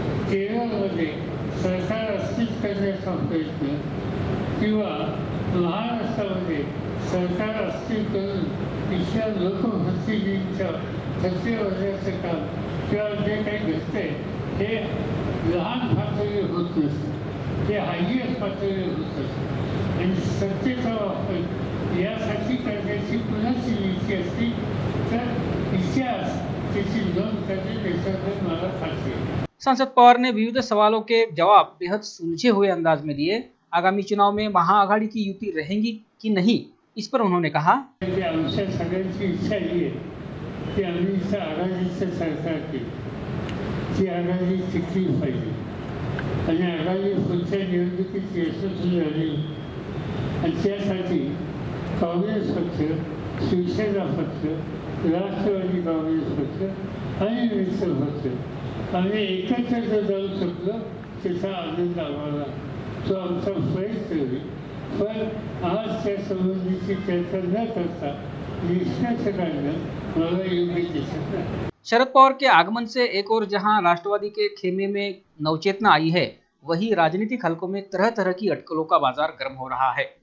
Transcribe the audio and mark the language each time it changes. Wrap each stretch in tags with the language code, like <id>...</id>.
<mr>केरळमध्ये सरकार अस्थिर करण्याचा प्रयत्न, किंवा महाराष्ट्रामध्ये सरकार अस्थिर करून तिथल्या लोकप्रतिनिधींच्या खर्चे भरण्याचं काम किंवा जे काही घडतंय हे लहान पातळीवर होत नसतं, ते हायएस्ट पातळीवर होत असतं, आणि सत्तेचा वापर यासाठी करण्याची कुणाची नीती असती तर इतिहास त्याची नोंद करणे त्याच्याकडे मला खात्री आहे.</mr> <hi>सांसद पवार ने विविध सवालों के जवाब बेहद सुलझे हुए अंदाज में दिए। आगामी चुनाव में महाआघाड़ी की युति रहेगी कि नहीं, इस पर उन्होंने कहा,</hi> <mr>आमच्या सगळ्यांची इच्छा ही आहे की आम्ही इथं आघाडीचं सरकार केलं, ती आघाडी टिकली पाहिजे आणि आघाडी पुढच्या निवडणुकीत यशस्वी झाली आणि त्यासाठी काँग्रेस पक्ष, शिवसेना पक्ष, राष्ट्रवादी काँग्रेस पक्ष आणि मित्र पक्ष आम्ही एकत्र जर जाऊ शकलो त्याचा आनंद आम्हाला, तो आमचा प्रयत्न होईल. पण आज त्या संबंधीची चर्चा न करता निष्कर्ष काढणं मला योग्य दिसत नाही.</mr> <hi>शरद पवार के आगमन से एक और जहां राष्ट्रवादी के खेमे में नवचेतना आई है, वहीं राजनीतिक हलकों में तरह तरह की अटकलों का बाजार गर्म हो रहा है।</hi>